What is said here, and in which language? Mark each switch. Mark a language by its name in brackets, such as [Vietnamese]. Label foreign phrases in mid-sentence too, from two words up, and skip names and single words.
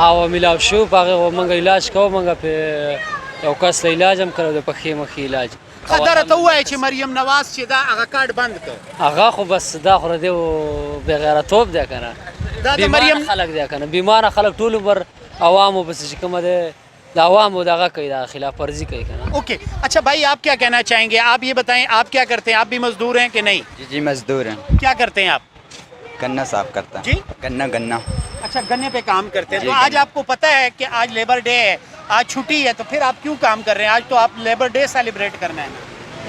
[Pashto] او میلاو شو په هغې موږ علاج کوو موږ پې یو کس له علاج هم کړی د پښې مخې علاج ښه دا راته ووایه چې مریم نواز چې دا هغه کارت بند کړ هغه خو بس دا خو د دې بېغیرتوب دی که نه دا د بیماره مریم خلک دی که نه بیماره خلک ټول عمر عوامو پسې چې کومه دی د عوامو دغه کوي دا خلاف ورزي کوي که نه [Urdu] اوکے اچھا بھائی آپ کیا کہنا چاہیں گے آپ یہ بتائیں آپ کیا کرتے ہیں آپ بھی مزدور ہیں کہ نہیں جی جی مزدور ہیں کیا کرتے ہیں آپ گنا صاف کرتا ہے جی گنا اچھا گنے پہ کام کرتے ہیں جی، تو آج آپ کو پتہ ہے کہ آج [English] labour day [Urdu] ہے آج چھٹی ہے تو پھر آپ کیوں کام کر رہے ہیں آج تو آپ [English] labour day celebrate [Urdu] کرنا ہے نا